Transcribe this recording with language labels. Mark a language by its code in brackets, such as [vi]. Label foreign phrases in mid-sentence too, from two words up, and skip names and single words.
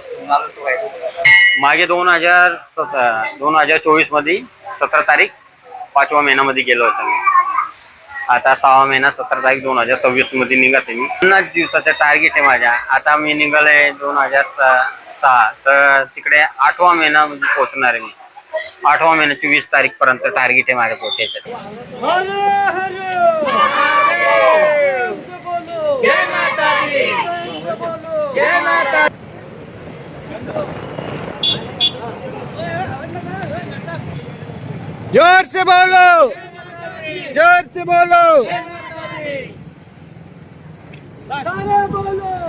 [mr] मागे 2024 मध्ये 17 तारीख 5वा महिन्यामध्ये गेलो होता मी। आता 6वा महिना 17 तारीख 2026 मध्ये निघते मी। 50 दिवसाचा टार्गेट आहे माझ्या। आता मी निघालोय 2006, तर तिकडे 8वा महिना मध्ये पोहोचणार आहे मी। 8वा महिन्याची 20 तारीख पर्यंत टार्गेट आहे माझ्या पोहोचायचं। [hi] जोर से बोलो, जोर से बोलो, सारे बोलो।